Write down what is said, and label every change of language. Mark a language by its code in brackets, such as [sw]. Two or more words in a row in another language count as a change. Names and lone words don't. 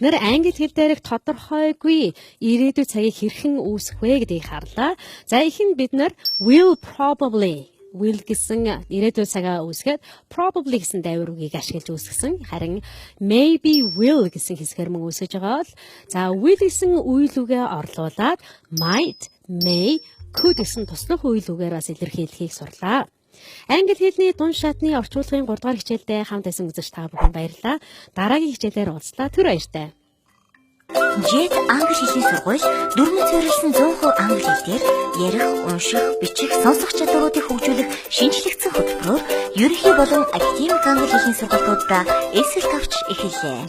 [mn] нэр англи хэл дээрх тодорхойгүй ирээдүйн цагийг хэрхэн үүсгэх вэ гэдгийг харлаа. За ихэнд бид нэр [en] will probably will [mn] гэсэн ирээдүйн цагаа үүсгээд probably гэсэн дайвар үгийг ашиглаж үүсгэсэн. Харин [en] maybe will [mn] гэсэн хэсгээр мөн үүсгэж байгаа бол за will гэсэн үйл үгээ орлуулад [en] might, may, could [mn] гэсэн туслах үйл үгээр бас илэрхийлэхийг сурлаа. Англи хэлний дун шатны орчуулгын 3 дугаар хичээлдээ хамт байсан үзэгч та бүхэн баярлалаа. Дараагийн хичээлээр уулзлаа. Түр баяртай. Jet англи хэлний сургууль дөрмөц зориулсан 100% англи хэлээр ярих, унших, бичих, сонсох чадваруудыг хөгжүүлэх шинжлэгдсэн хөтөлбөрөөр ерөнхий болон академик англи хэлний сургалтуудаа эсрэг авч эхэллээ.